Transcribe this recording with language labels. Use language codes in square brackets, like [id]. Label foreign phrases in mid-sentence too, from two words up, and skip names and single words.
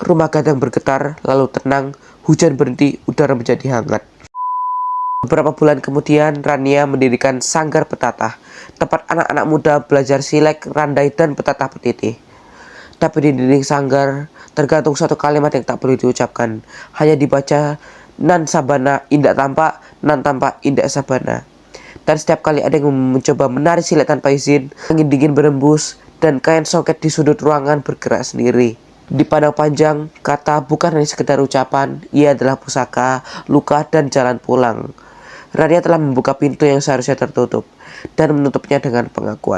[id] Rumah gadang bergetar, lalu tenang, hujan berhenti, udara menjadi hangat. Beberapa bulan kemudian, Rania mendirikan Sanggar Petatah, tempat anak-anak muda belajar silek, randai, dan [min] petatah petitih. [id] Tapi di dinding sanggar tergantung suatu kalimat yang tak perlu diucapkan, hanya dibaca, [min] nan sabana indak tampak, nan tampak indak sabana. [id] Dan setiap kali ada yang mencoba menari silet tanpa izin, angin dingin berembus dan kain songket di sudut ruangan bergerak sendiri. Di Padang Panjang, kata bukan hanya sekedar ucapan, ia adalah pusaka, luka, dan jalan pulang. Rania telah membuka pintu yang seharusnya tertutup dan menutupnya dengan pengakuan.